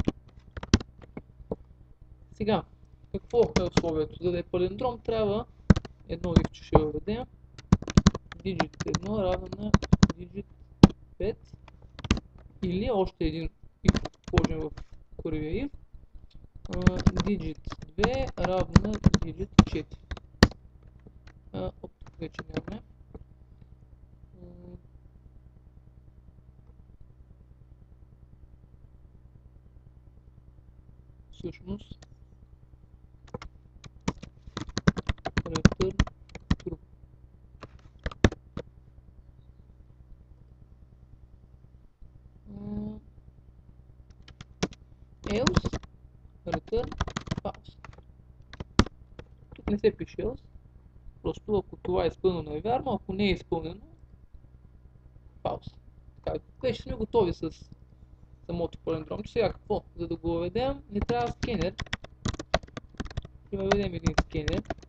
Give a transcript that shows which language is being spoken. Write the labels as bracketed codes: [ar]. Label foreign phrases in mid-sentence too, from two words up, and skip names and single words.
[bg] Сега, какво е условието? За да е палиндром трябва едно if, че ще въведем. Digit 1 равен на digit 5 или още един if въвеждаме в първия if. Digit 2 равно на digit 4. Тук вече нямаме. Всъщност [en] return true. [bg] Else return false. Тук не се пише else, просто ако това е изпълнено е вярно, ако не е изпълнено false. Така, вече сме готови с самото палиндромче. Сега какво? За да го въведем, не трябва скенер. Ще въведем един скенер.